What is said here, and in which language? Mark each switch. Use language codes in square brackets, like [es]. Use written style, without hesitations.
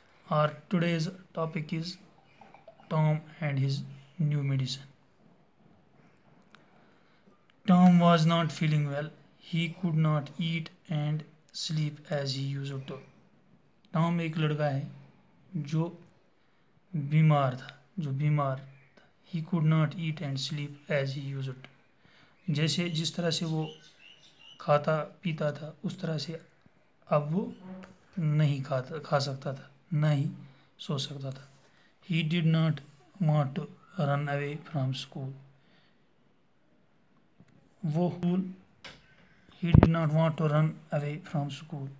[en] Our today's topic is Tom and his new medicine. Tom was not feeling well. He could not eat and sleep as he used to. [hi] Tom एक लड़का है जो बीमार था. [en] He could not eat and sleep as he used to. [hi] जिस तरह से वो खाता पीता था उस तरह से अब वो नहीं खा सकता था, ना ही सो सकता था. [en] He did not want to run away from school. He did not want to run away from school.